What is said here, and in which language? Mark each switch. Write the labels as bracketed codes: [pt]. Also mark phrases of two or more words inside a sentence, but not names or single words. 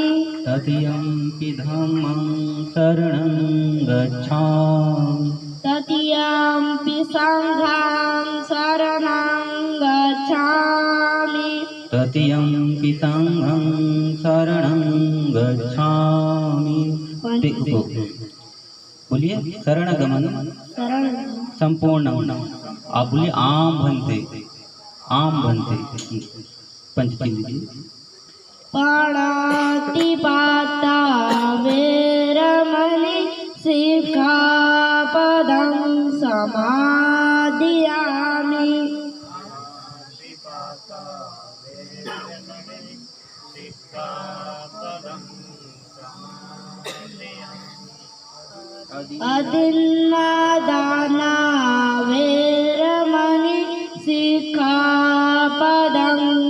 [pi] तृतीयंपि धम्मं शरणं गच्छामि। तृतीयंपि संघं शरणं गच्छामि तृतीयंपि संघं शरणं गच्छामि। [hi] देखो बोलिए शरणगमन [pi] शरण [hi] संपूर्ण। आप बोलिए [pi] आम भन्ते, आम भन्ते। [hi] पंचतीन लीजिए। [pi] पाणातिपाता वेरमणि सिक्खापदं समादियामि अदिन्नादाना वेरमणि सिक्खापदं